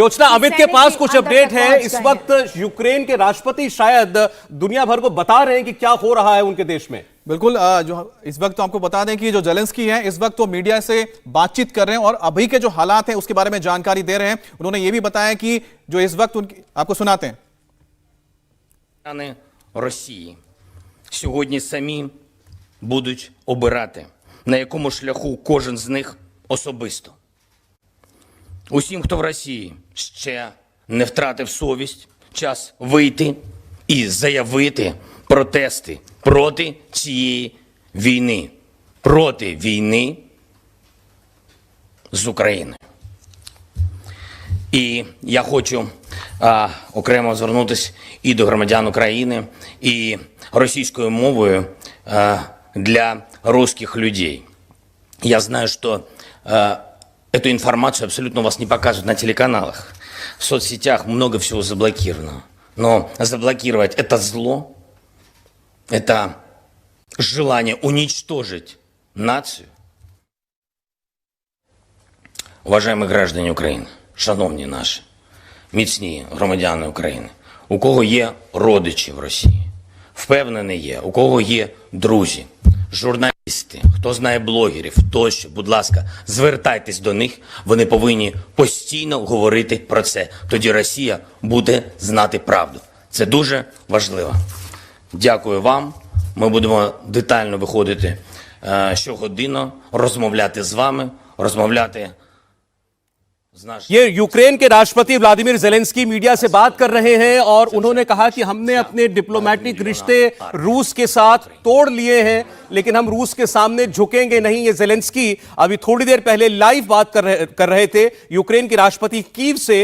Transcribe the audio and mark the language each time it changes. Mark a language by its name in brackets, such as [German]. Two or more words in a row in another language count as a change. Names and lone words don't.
[Hindi] ज्योत्सना, अमित के पास कुछ अपडेट है। इस वक्त यूक्रेन के राष्ट्रपति शायद दुनिया भर को बता रहे हैं कि क्या हो रहा है उनके देश में। बिल्कुल, जो इस वक्त तो आपको बता दें कि जो ज़ेलेंस्की हैं इस वक्त तो मीडिया से बातचीत कर रहे हैं और अभी के जो हालात हैं उसके बारे में जानकारी दे रहे हैं। उन्होंने ये भी बताया कि जो इस वक्त उनकी, आपको सुनाते हैं। [Ukrainian] Росії сьогодні самі будуть обирати, на якому шляху кожен з них особисто. Усім, хто в Росії ще не втратив совість, час вийти і заявити протести проти цієї війни, проти війни з Україною. І я хочу окремо звернутися і до громадян України, і російською мовою [Russian] для русских людей. Я знаю, что эту информацию абсолютно у вас не покажут на телеканалах. В соцсетях много всего заблокировано. Но заблокировать это зло, это желание уничтожить нацию. Уважаемые граждане [Ukrainian] України, шановні наші, міцні громадяни України, у кого є родичі в Росії, впевнений є, у кого є друзі, журналісти, хто знає блогерів, тощо, будь ласка, звертайтесь до них, вони повинні постійно говорити про це. Тоді Росія буде знати правду. Це дуже важливо. Дякую вам. Ми будемо детально виходити щогодинно, розмовляти з вами, розмовляти. [Hindi] ये यूक्रेन के राष्ट्रपति व्लादिमीर ज़ेलेंस्की मीडिया से बात कर रहे हैं और उन्होंने कहा कि हमने अपने डिप्लोमेटिक रिश्ते रूस के साथ तोड़ लिए हैं लेकिन हम रूस के सामने झुकेंगे नहीं। ये ज़ेलेंस्की अभी थोड़ी देर पहले लाइव बात कर रहे थे यूक्रेन के राष्ट्रपति कीव से।